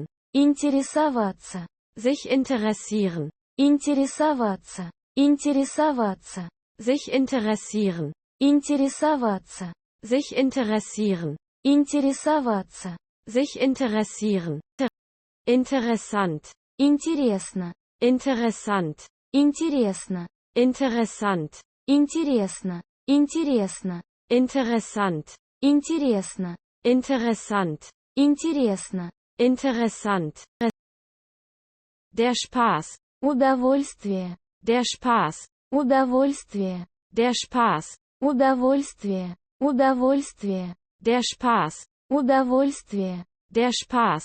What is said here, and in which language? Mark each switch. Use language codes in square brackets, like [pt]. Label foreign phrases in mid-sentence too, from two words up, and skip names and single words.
[ru] Интересоваться. [de] Sich interessieren. [ru] Интересоваться. Интересоваться. [de] Sich interessieren. [ru] Интересоваться. [de] Sich interessieren. [ru] Интересоваться. [de] Sich interessieren. Interessant. [ru] Интересно. [de] Interessant. [ru] Интересно. [de] Interessant. [ru] Интересно. Интересно. [de] Interessant. [ru] Интересно. [de] Interessant. [ru] Интересно. [de] Interessant. Der Spaß. [ru] Удовольствие. [de] Der Spaß. [ru] Удовольствие. [de] Der Spaß. [ru] Удовольствие. Удовольствие. [de] Der Spaß. [ru] Удовольствие. [de] Der Spaß.